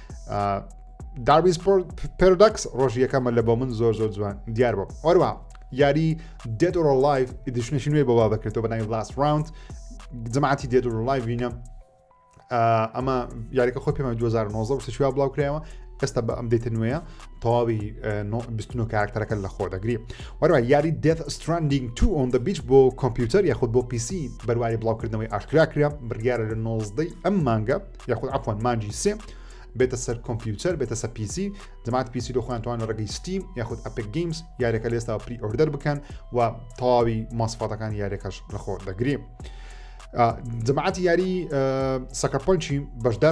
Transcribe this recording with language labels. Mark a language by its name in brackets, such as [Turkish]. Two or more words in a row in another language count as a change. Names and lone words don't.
[Central Kurdish] داربیز پێرۆدەکس ڕۆژی یەکەمە لە بۆ من زۆر جوان دیار بوو وەروە یاری دێت ئۆر لایڤ ئیدیشنێکی نوێ بەوا دەکرێتەوە بەناوی لاست راوند جەماعەتی دێت ئۆر لایڤ بینە ئەمە یاریەکە خۆی پێمە 2019 شووا بڵاوکرایەوە ئێستا بە ئەم دێتە نوێیە تەواوی 29 کارکتەرەکە لە خۆ دەگری وەروە یاری دێت ستراندینگ 2 on the beach بۆ کۆمپیوتەر یاخود بۆ PC بەرواری بڵاوکردنەوەی ئاشکراکرا بڕیارە لە 19 ئەم مانگە یاخود عەفوان مانجی 3 بێتە سەر کۆمپیوتەر بێتە سەر PC جەماعەت PC دۆخوانتوانە ڕێگەی ستیم یاخود ئەپک گیمز یاریەکە لە ئێستا پری ئۆردەر بکەن و تەواوی ماسفاتەکان یاریەکەش لە خۆ دەگری جەماعەتی یاری سەکەرپۆنچی بەشدار